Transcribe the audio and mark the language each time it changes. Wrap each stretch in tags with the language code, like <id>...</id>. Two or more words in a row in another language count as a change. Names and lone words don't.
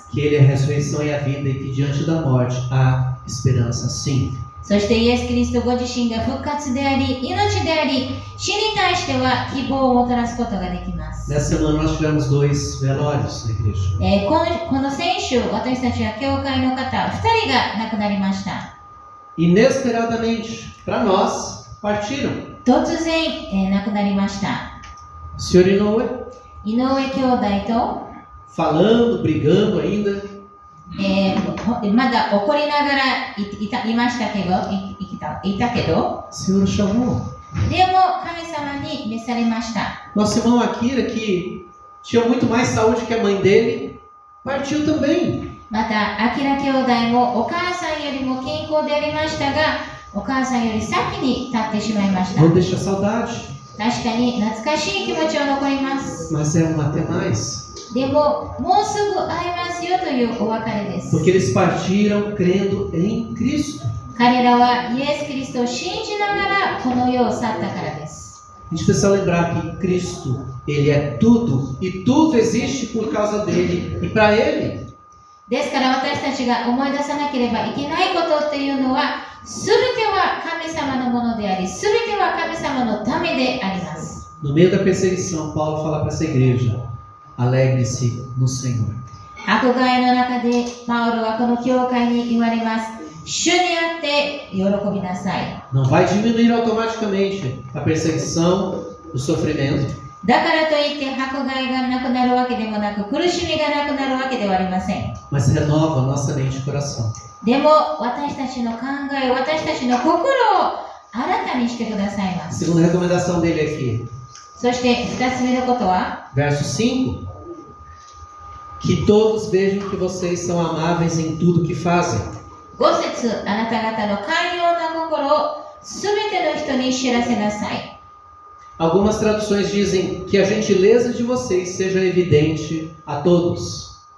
<pt>Que ele é a ressurreição e a vida e que diante da morte há esperança sim.</pt> <ja>そしてイエス・キリストご自身が復活であり、命であり、死に対しては希望をもたらすことができます。</ja> <pt>Nessa semana nós tivemos 2 velórios na igreja.</pt> <ja>この先週、私たちは教会の方2人が亡くなりました。</ja> <pt>Inesperadamente, para nós, partiram.</pt> <ja>突然、亡くなりました。</ja> <pt>O senhor Inoue,</pt> <ja>井上兄弟と、</ja> <pt>falando, brigando ainda.</pt> <ja>まだ怒りながらいましたけど、いたけど、</ja> <pt>O senhor chamou.</pt> <ja>でも神様に召されました。</ja> <pt>Nosso irmão Akira, que tinha muito mais saúde que a mãe dele, partiu também.</pt> <ja>また、アキラ兄弟もお母さんよりも健康でありましたが、お母さんより先に立ってしまいました。</ja> <pt>Não deixa saudade,</pt> <ja>確かに懐かしい気持ちは残ります。</ja> <pt>mas é um até mais.</pt> <ja>でも、もうすぐ会いますよというお別れです。</ja> <pt>Porque eles partiram crendo em Cristo.</pt> <ja>彼らはイエス・キリストを信じながらこの世を去ったからです。</ja> <pt>A gente precisa lembrar que Cristo, ele é tudo e tudo existe por causa dele e para ele.</pt> <ja>ですから私たちが思い出さなければいけないことっていうのは、すべては神様のものであり、すべては神様のためであります。</ja> <pt>No meio da perseguição, Paulo fala para essa igreja: alegre-se no Senhor.</pt> <ja>迫害の中でパウロはこの教会に言われます。主にあって喜びなさい。</ja> <pt>Não vai diminuir automaticamente a perseguição, o sofrimento.</pt> <ja>だからといって迫害がなくなるわけでもなく、苦しみがなくなるわけではありません。</ja> <pt>Mas renova a nossa mente e coração.</pt> <ja>でも私たちの考え、私たちの心を新たにしてくださいま</ja> <pt>A</pt> <ja>す。</ja> <pt>segunda recomendação dele aqui,</pt> <ja>そして2つ目のことは、</ja> <pt>verso 5: que todos vejam que vocês são amáveis em tudo que fazem.</pt> <ja>5 節、あなた方の寛容な心をすべての人に知らせなさい。</ja> <pt>Algumas traduções dizem que a gentileza de vocês seja evidente a todos.</pt>